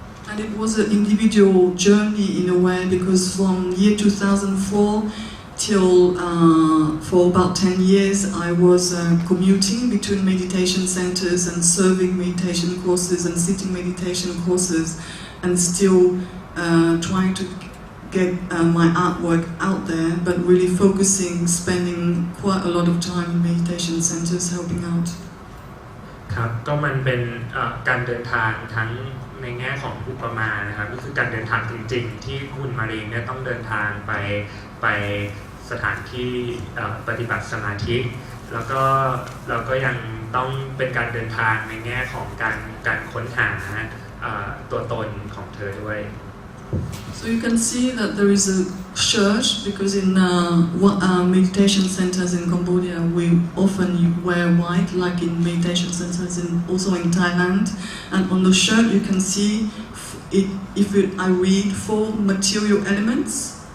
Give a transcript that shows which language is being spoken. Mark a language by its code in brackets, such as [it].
[en] And it was an individual journey in a way because from year 2004 till for about 10 years I was commuting between meditation centers and serving meditation courses and sitting meditation courses and still trying to get my artwork out there, but really focusing, spending quite a lot of time in meditation centers helping out. [th] ครับก็มันเป็นการเดินทางทั้งในแง่ของอุปมานะครับก็คือการเดินทางจริงๆที่คุณมารีเนี่ยต้องเดินทางไปสถานที่ปฏิบัติสมาธิแล้วก็เราก็ยังต้องเป็นการเดินทางในแง่ของการค้นหาตัวตนของเธอด้วย [en] So you can see that there is a church because in meditation centers in Cambodia we often wear white like in meditation centers also in Thailand, and on the shirt you can see I read 4 material elements.